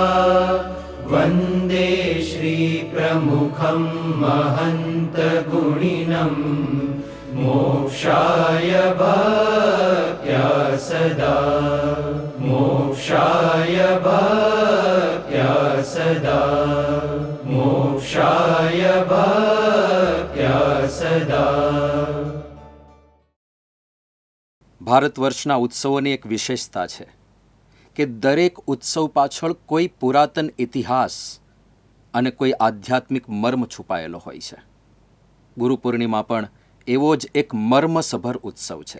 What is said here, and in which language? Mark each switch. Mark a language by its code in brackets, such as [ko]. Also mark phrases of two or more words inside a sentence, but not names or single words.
[sa] वन्दे श्रीप्रमुखं महन्तगुणिनं मोक्षाय भक्त्या सदा, मोक्षाय भक्त्या सदा, मोक्षाय भक्त्या सदा। [gu] ભારત વર્ષના ઉત્સવોની એક વિશેષતા છે કે દરેક ઉત્સવ પાછળ કોઈ પુરાતન ઇતિહાસ અને કોઈ આધ્યાત્મિક મર્મ છુપાયેલો હોય છે. ગુરુ પૂર્ણિમા પણ એવો જ એક મર્મસભર ઉત્સવ છે.